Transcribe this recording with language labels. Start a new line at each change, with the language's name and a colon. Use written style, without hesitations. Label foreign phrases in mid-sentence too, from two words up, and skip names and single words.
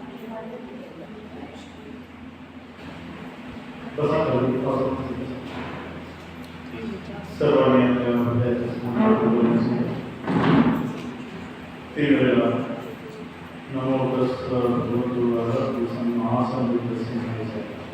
Marathi: सर्वांनी आपल्या हृदयाच्या तीन वेळा
Pali: नमो तस् भगवतो अरहतो सम्मा संबुद्धस्य
Marathi: म्हणायचं.